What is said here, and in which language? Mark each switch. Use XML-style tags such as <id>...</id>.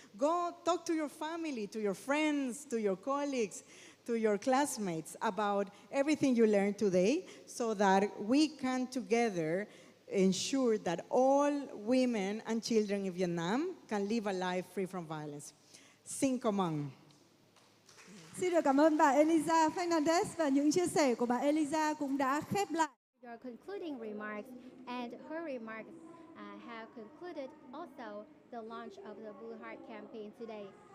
<en>Go talk to your family, to your friends, to your colleagues, to your classmates about everything you learned today, so that we can together ensure that all women and children in Vietnam can live a life free from violence.</en> <vi>Xin cảm ơn. Xin được cảm ơn bà Eliza Fernandez, và những chia sẻ của bà Eliza cũng đã khép lại</vi> <en>Your concluding remarks, and her remarks have concluded also the launch of the Blue Heart campaign today.</en>